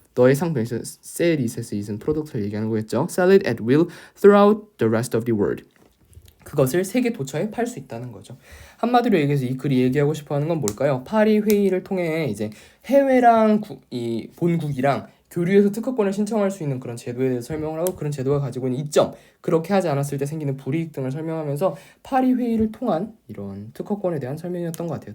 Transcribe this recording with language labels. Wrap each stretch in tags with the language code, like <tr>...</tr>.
<ko>너의 상품에서</ko> <en>sell it</en> <ko>에서 it은 프로덕트를 얘기하는 거겠죠.</ko> <en>sell it at will throughout the rest of the world.</en> <ko>그것을 세계 도처에 팔 수 있다는 거죠. 한마디로 얘기해서 이 글이 얘기하고 싶어하는 건 뭘까요? 파리 회의를 통해 이제 해외랑 이 본국이랑 교류해서 특허권을 신청할 수 있는 그런 제도에 대해서 설명을 하고 그런 제도가 가지고 있는 이점, 그렇게 하지 않았을 때 생기는 불이익 등을 설명하면서 파리 회의를 통한 이런 특허권에 대한 설명이었던 것 같아요.</ko>